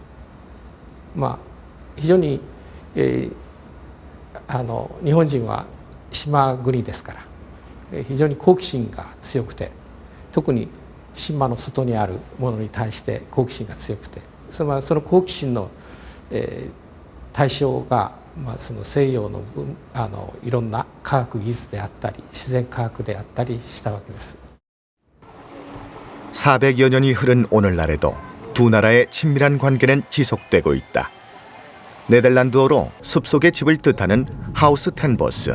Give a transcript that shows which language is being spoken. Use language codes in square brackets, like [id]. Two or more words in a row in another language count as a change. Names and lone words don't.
[ja] 非常に、日本人は島国ですから、 非常に好奇心が強くて、特に島の外にあるものに対して好奇心が強くて、その好奇心の、対象が、その西洋のいろんな科学技術であったり自然科学であったりしたわけです。 [ko] 400여 년이 흐른 오늘날에도 두 나라의 친밀한 관계는 지속되고 있다. 네덜란드어로 숲속의 집을 뜻하는 하우스 텐보스.